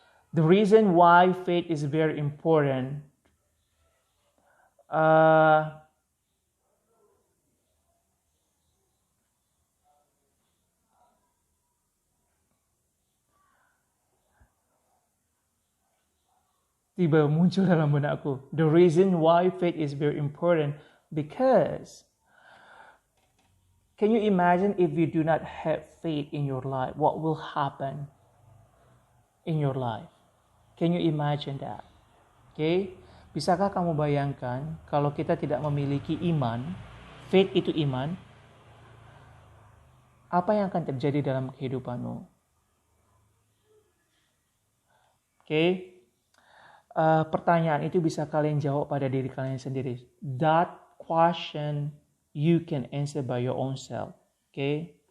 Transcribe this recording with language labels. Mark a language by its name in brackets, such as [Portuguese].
[English] The reason why faith is very important, [Indonesian] tiba muncul dalam benakku. [English] The reason why faith is very important because can you imagine if you do not have faith in your life, what will happen in your life? Can you imagine that? Okay? [Indonesian] Bisakah kamu bayangkan kalau kita tidak memiliki iman, faith itu iman, apa yang akan terjadi dalam kehidupanmu? Okay? Pertanyaan itu bisa kalian jawab pada diri kalian sendiri. [English] That question you can answer by your own self. Okay?